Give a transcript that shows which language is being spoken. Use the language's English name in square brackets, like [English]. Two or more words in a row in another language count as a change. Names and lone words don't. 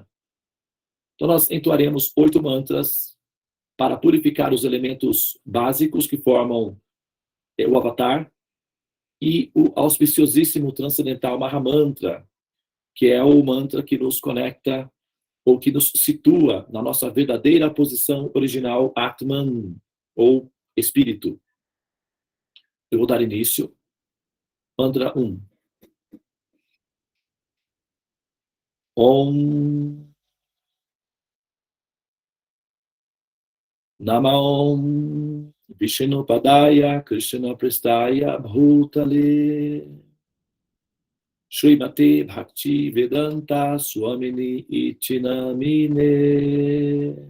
[Portuguese] Então, nós entoaremos 8 mantras para purificar os elementos básicos que formam o avatar e o auspiciosíssimo transcendental Mahamantra, que é o mantra que nos conecta ou que nos situa na nossa verdadeira posição original, Atman, ou espírito. Eu vou dar início. Mantra 1. [Sanskrit] Om Namah Vishnupadaya Krishna Prestaya Bhutale Srimate Bhakti Vedanta Swamini Iti Namine.